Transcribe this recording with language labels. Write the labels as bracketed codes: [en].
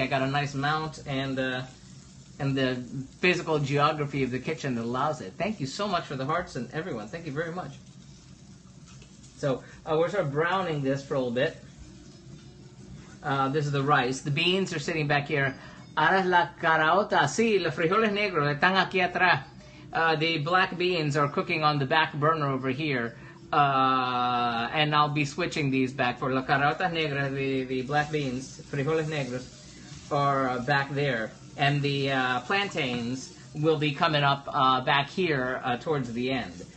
[en] I got a nice mount and the physical geography of the kitchen that allows it. Thank you so much for the hearts and everyone. Thank you very much. So we're sort of browning this for a little bit. This is the rice. The beans are sitting back here. [es] Ahora es la caraota. Sí, los frijoles negros están aquí atrás. [en] The black beans are cooking on the back burner over here. And I'll be switching these back for la caraotas negras, the black beans, frijoles negros, are back there. And the plantains will be coming up back here towards the end.